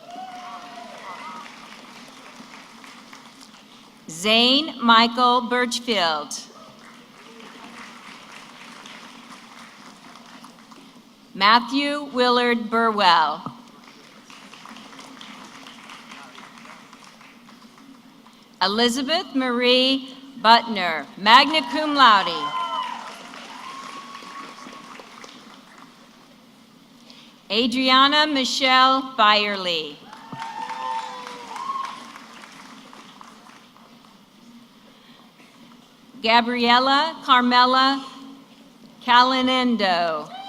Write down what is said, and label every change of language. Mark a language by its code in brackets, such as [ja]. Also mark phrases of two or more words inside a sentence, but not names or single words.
[en] Zane Michael Birchfield. Matthew Willard Burwell. Elizabeth Marie Butner, [la] magna cum laude. [en] Adriana Michelle Byerly. Gabriella Carmela Calinendo.